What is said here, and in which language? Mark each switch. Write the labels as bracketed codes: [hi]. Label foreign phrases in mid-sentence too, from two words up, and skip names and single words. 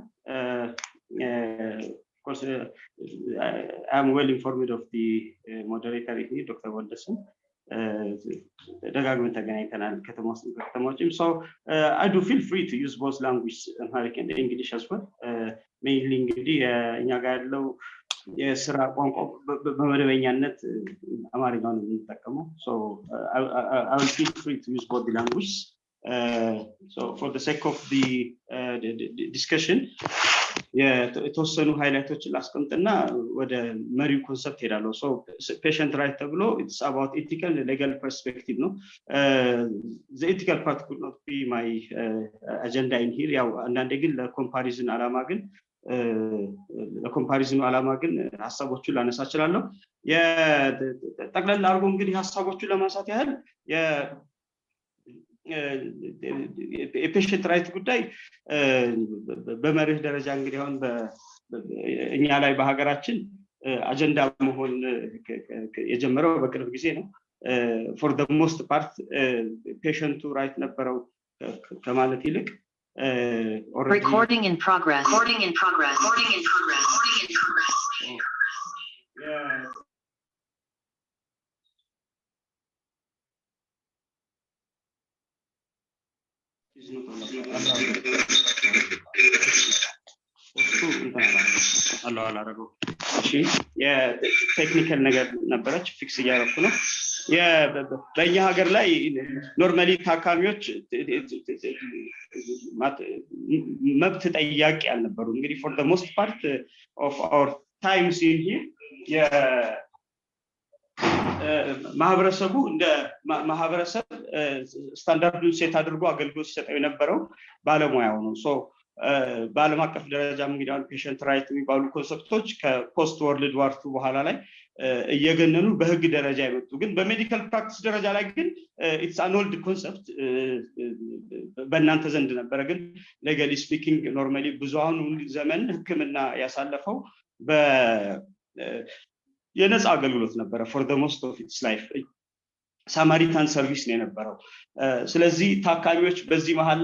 [en] Of course, I'm well informed of the moderator here, Dr. Wonderson. So I do feel free to use both language, Amharic and English as well. Mainly [am] የስራ ቋንቋ በመደበኛነት አማርኛውን እንጠቀመው [en] so I will feel free to use both the language so for the sake of the discussion [am] የተወሰኑ ሃይላይቶችን ላስቀምጥና ወደ መሪው ኮንሰፕት ሄዳለሁ [en] so patient right [am] ተብሎ [en] it's about ethical and legal perspective [am] ነው [en] the ethical part could not be my agenda in here [am] ያው አንዳንዴ ግን ለኮምፓሪዝን አላማ ግን ለኮምፓሪዝኑ አላማ ግን ሐሳቦቹን ላነሳ እችላለሁ የጠቅለል አድርጎ እንግዲህ ሐሳቦቹን ለማንሳት ያህል የፔሸንት ራይት ጉዳይ በመርህ ደረጃ እንግዲህ አሁን በእኛ ላይ በሀገራችን አጀንዳ መሆን የጀመረው በቅርብ ጊዜ ነው [en] for the most part patient right [am] ነበረው ከማለት ይልቅ [en] recording in progress [am] yeah የቴክኒካል ነገር ነበረች ፊክስ እያደረኩ ነው በእኛ ሀገር ላይ ኖርማሊ ታካሚዎች መብት ጠያቂ አልነበሩ እንግዲህ [en] for the most part of our times in here [am] ማህበረሰቡ እንደ ማህበረሰብ ስታንዳርዱን ሴት አድርጎ አገልግሎት ሲሰጠው የነበረው ባለሙያው ነው ሶ በዓለም አቀፍ ደረጃም እንግዲህ [en] patient right [am] የሚባሉ ኮንሰፕቶች ከፖስት ወርልድ ዋር 2 በኋላ ላይ እየገነኑ በህግ ደረጃ ይመጡ ግን በሜዲካል ፕራክቲስ ደረጃ ላይ ግን [en] it's an old concept [am] በእናንተ ዘንድ ነበር ግን [en] legally speaking normally [am] ብዙሃኑ ዘመን ህክምና ያሳለፈው የነፃ አገልግሎት ነበር [en] for the most of its life Samaritan service [am] ነው የነበረው ስለዚህ ታካሚዎች በዚህ መሃል